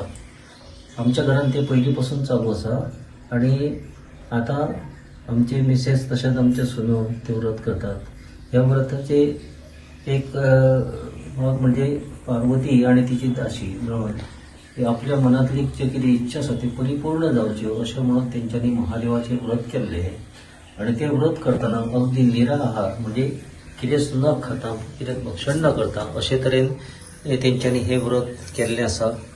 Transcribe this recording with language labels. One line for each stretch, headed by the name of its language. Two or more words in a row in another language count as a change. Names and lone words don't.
Marathi: आमच्या घरात ते पहिलीपासून चालू असा आणि आता आमचे मिसेस तसेच आमचे सुनो ते व्रत करतात। या व्रताचे एक म्हणजे पार्वती आणि तिची दासी मिळून आपल्या मनातली जे किती इच्छा असते
Konkani: ती परिपूर्ण जावच्यो अशें म्हणून तेंच्यांनी महादेवाचे व्रत केले आणि ते व्रत करताना अगदी निराहार म्हणजे कितेंच न खाता कितें भक्षण न करता अशे तरेन तेंच्यांनी हे व्रत केल्लें आसा।